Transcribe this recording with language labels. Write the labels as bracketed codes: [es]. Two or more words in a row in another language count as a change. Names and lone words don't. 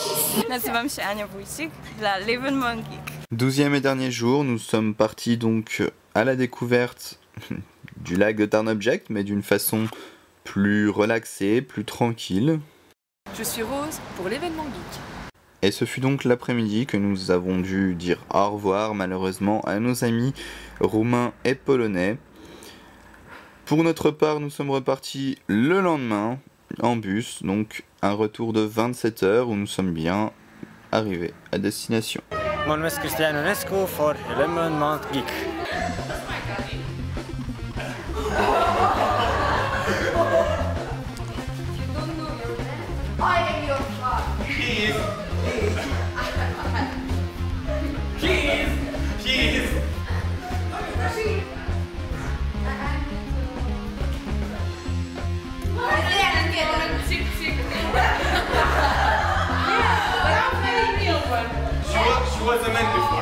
[pl] Nazywam się Ania Wójcik dla [fr] l'événement geek. 12e et dernier jour, nous sommes partis donc à la découverte du lac de Tarn Object, mais d'une façon plus relaxée, plus tranquille. Je suis Rose pour l'événement geek. Et ce fut donc l'après-midi que nous avons dû dire au revoir malheureusement à nos amis roumains et polonais. Pour notre part, nous sommes repartis le lendemain en bus, donc un retour de 27 heures où nous sommes bien arrivés à destination. [ro] Mă numesc Cristian Ionescu for [fr] l'événement geek. [en] I am your father. He is. He is. She was a man before.